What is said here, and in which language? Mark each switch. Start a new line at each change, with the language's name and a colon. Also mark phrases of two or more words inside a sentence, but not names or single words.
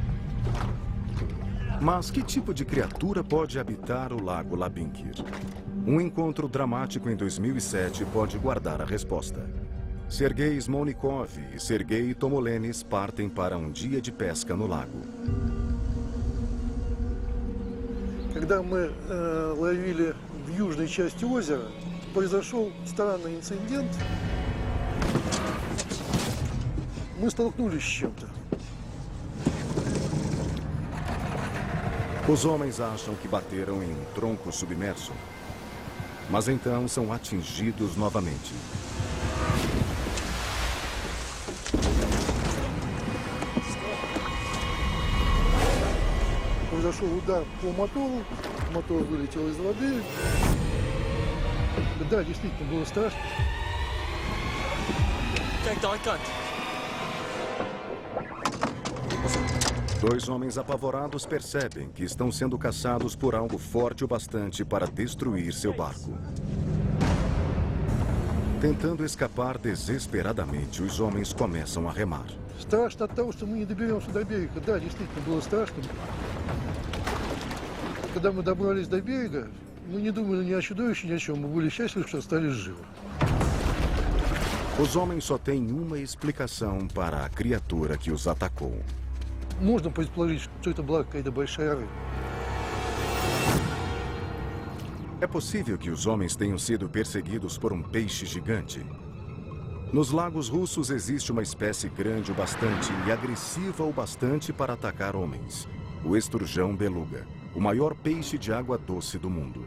Portuguese: Mas que tipo de criatura pode habitar o Lago Labinkir? Um encontro dramático em 2007 pode guardar a resposta. Sergei Smolnikov e Sergei Tomolenis partem para um dia de pesca no lago.
Russian: Когда мы ловили в южной части озера, произошел странный инцидент. Мы столкнулись с чем-то.
Portuguese: Os homens acham que bateram em um tronco submerso, mas então são atingidos novamente.
Russian: Произошел удар по мотору, мотор вылетел из воды. Да, действительно, было страшно.
Portuguese: Dois homens apavorados percebem que estão sendo caçados por algo forte o bastante para destruir seu barco. Tentando escapar desesperadamente, os homens começam a remar.
Russian: Страшно от того, что мы не доберемся до берега. Да, действительно, было страшно. Когда мы добрались до берега, мы не думали ни о чудовище, ни о чем. Мы были счастливы, что остались живы.
Portuguese: Os homens só têm uma explicação para a criatura que os atacou.
Russian: Можно предположить, что это была какая-то большая рыба.
Portuguese: É possível que os homens tenham sido perseguidos por um peixe gigante. Nos lagos russos existe uma espécie grande o bastante e agressiva o bastante para atacar homens. O esturjão beluga, o maior peixe de água doce do mundo.